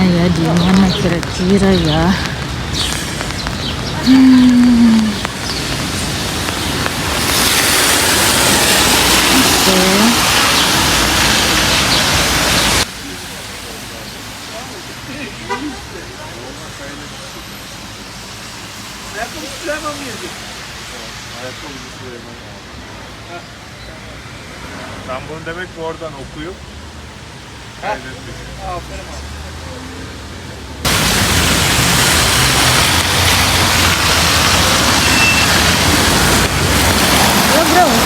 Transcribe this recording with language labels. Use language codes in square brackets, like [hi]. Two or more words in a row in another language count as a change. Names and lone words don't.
[id] di mana kira-kira ya? Oke. [tr] Ben bunu demek ki oradan okuyup kaydetmişim. [id] Halo bro.